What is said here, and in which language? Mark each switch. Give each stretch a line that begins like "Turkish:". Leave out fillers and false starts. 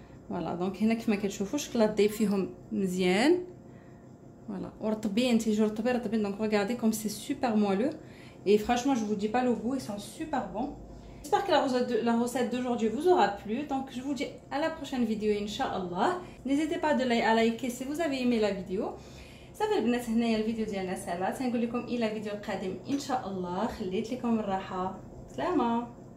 Arabic: Voilà, donc هنا كيما كتشوفوا الشكلاط دايب فيهم مزيان. Voilà, ورطبين تيجوا رطبين.
French: Donc regardez comme c'est super moelleux et franchement je vous dis pas le goût, ils sont super bons. J'espère que la recette d'aujourd'hui vous aura plu. Donc je vous dis à la prochaine vidéo Inch'Allah. N'hésitez pas à liker si vous avez aimé la vidéo.
Arabic: صافي البنات هنايا الفيديو ديالنا سالا، تنقول لكم الى فيديو قادم ان شاء الله. خليت لكم الراحه، سلامه.